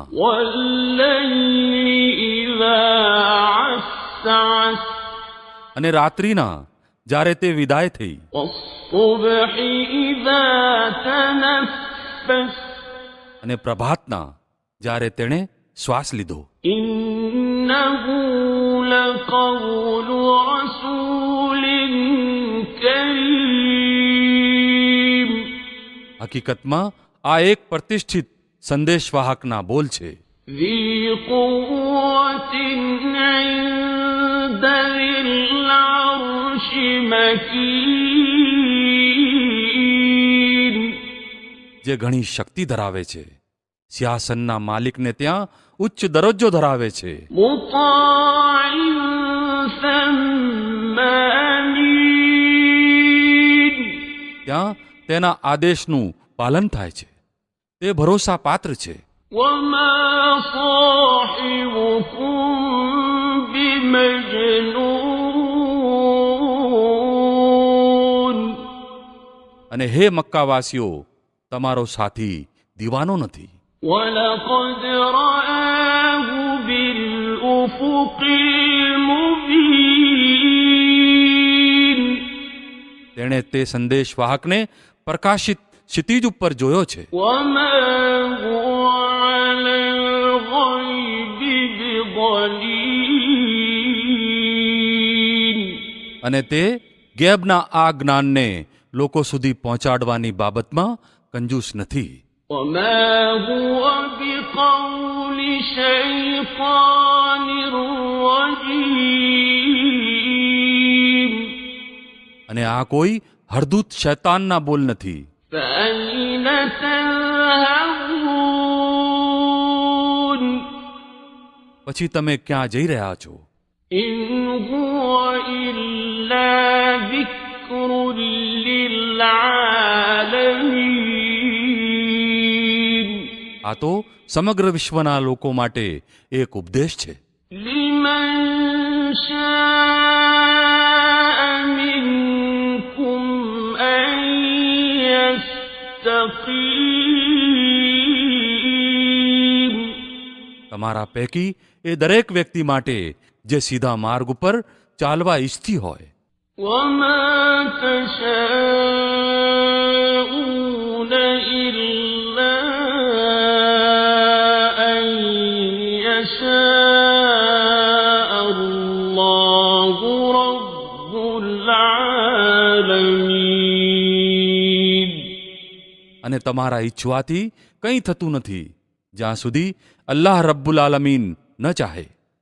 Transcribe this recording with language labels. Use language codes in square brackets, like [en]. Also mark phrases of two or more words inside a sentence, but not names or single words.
[ar] والليل إذا عسعس [gu] અને રાત્રિના જ્યારે તે વિદાય થઈ, [ar] والصبح إذا تنفس [gu] અને પ્રભાતના જ્યારે તેણે શ્વાસ લીધો. [ar] إنه لقول رسول كريم [gu] હકીકતમાં આ એક પ્રતિષ્ઠિત સંદેશવાહકના બોલ છે, [ar] ذي قوة عند ذي العرش مكين [gu] જે ઘણી શક્તિ ધરાવે છે, સિંહાસનના માલિકને ત્યાં ઉચ્ચ દરજ્જો ધરાવે છે, [ar] مطاع ثم أمين [gu] ત્યાં તેના આદેશનું પાલન થાય છે, તે ભરોસા પાત્ર છે, [ar] وما صاحبكم بمجنون [gu] અને હે મક્કાવાસીઓ, તમારો સાથી દીવાનો નથી, [ar] ولقد رآه بالأفق المبين [gu] તેણે તે સંદેશવાહકને પ્રકાશિત ક્ષિતિજ ઉપર જોયો છે, [ar] وما هو على الغيب بضنين [gu] અને તે ગેબના આ જ્ઞાનને લોકો સુધી પહોંચાડવાની બાબતમાં કંજૂસ નથી, [ar] وما هو بقول شيطان رجيم [gu] અને આ કોઈ હરદૂત શૈતાનના બોલ નથી. [ar] فأين تذهبون [gu] પછી તમે ક્યાં જઈ રહ્યા છો? [ar] إن هو إلا ذكر للعالمين [gu] આ તો સમગ્ર વિશ્વના લોકો માટે એક ઉપદેશ છે, [ar] لمن شاء منكم يستقيم [gu] તમારા પૈકી એ દરેક વ્યક્તિ માટે જે સીધા માર્ગ ઉપર ચાલવા ઈચ્છતી હોય. [ar] وما تشاءون إلا أن يشاء الله رب العالمين [gu] અને તમારા ઈચ્છવાથી કંઈ થતું નથી જ્યાં સુધી [ar] الله رب العالمين [gu] ન ચાહે.